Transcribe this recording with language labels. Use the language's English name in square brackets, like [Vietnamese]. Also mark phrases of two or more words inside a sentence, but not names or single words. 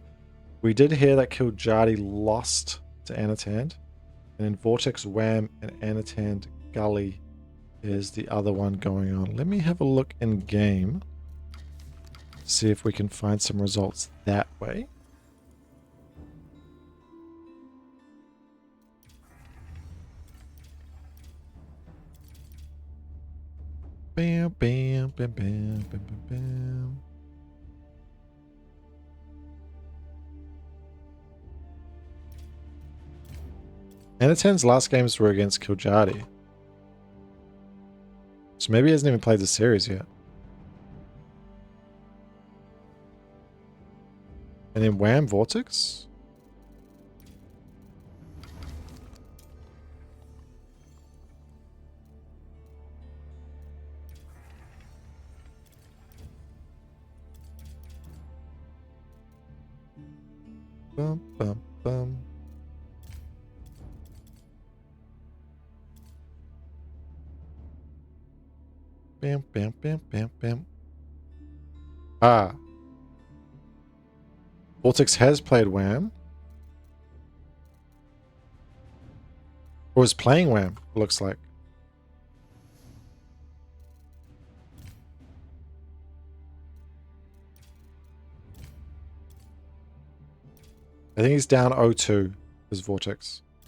[English] We did hear that Kiljardi lost to Anatand. And then Vortix, Wham, and Anatand Gully is the other one going on? Let me have a look in game. See if we can find some results that way. Bam, bam, bam, bam, bam, bam, bam. Anatan's last games were against Kiljadi. So maybe he hasn't even played the series yet. And then Wham Vortix? Bum, bum, bum. Bam, bam, bam, bam, bam. Ah. Vortix has played Wham. Or is playing Wham, looks like. I think he's down 0-2 as Vortix.